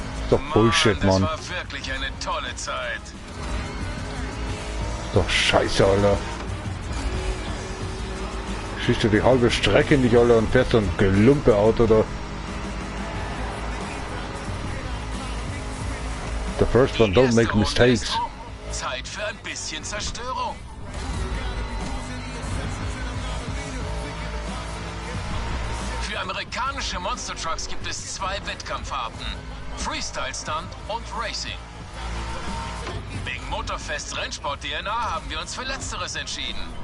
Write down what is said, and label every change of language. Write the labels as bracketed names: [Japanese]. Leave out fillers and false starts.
[German] Doch Bullshit, Mann. Das war wirklich eine tolle Zeit. Doch scheiße, Alter. Schießt du die halbe Strecke nicht, Alter, und fährst so ein Gelumpe-Auto da. [English] The first one, don't make mistakes. [German] Zeit für ein bisschen Zerstörung. Für amerikanische Monster Trucks gibt es 2 Wettkampfarten. Freestyle Stunt und Racing. Wegen Motorfests Rennsport DNA haben wir uns für Letzteres entschieden.